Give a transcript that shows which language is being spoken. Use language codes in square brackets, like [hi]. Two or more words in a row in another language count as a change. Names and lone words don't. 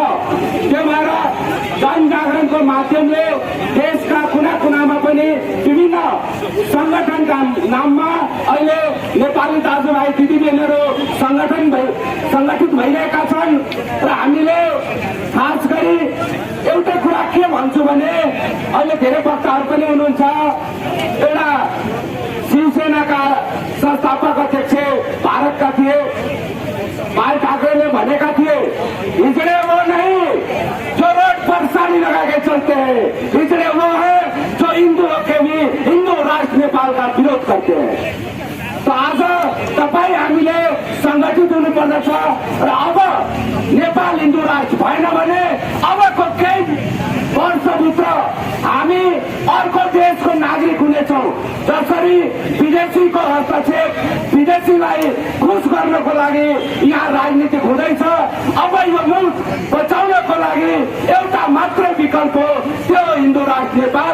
[ne] त्यो भएर जनजागरणको माध्यमले देशका कुना कुनामा पनि विभिन्न संगठनका नाममा अहिले नेपाली दाजुभाइ दिदीबहिनीहरू संगठित भइरहेका छन् र हामीले खास गरी एउटा कुरा के भन्छु भने अहिले धेरै वक्ताहरू पनि हुनुहुन्छ। एउटा शिवसेनाका संस्थापक अध्यक्ष भारतका थिए बाल ठाकरेले भनेका थिए, [hi] हिजड़े वो नहीं जो रोड पर साड़ी लगा के चलते हैं, हिजड़े वो है जो हिंदुओं के भी हिंदू राष्ट्र नेपाल का विरोध करते हैं। [ne] तो आज तपाईँ हामीले संगठित हुनुपर्दछ र अब नेपाल हिन्दू राष्ट्र भएन भने अबको केही वर्षभित्र हामी अर्को देशको नागरिक हुनेछौँ। जसरी विदेशीको हस्तक्षेप विदेशीलाई खुश गर्नको लागि यहाँ राजनीति हुँदैछ, अब यो मुलुक बचाउनको लागि एउटा मात्र विकल्प हो, त्यो हिन्दू राष्ट्र नेपाल।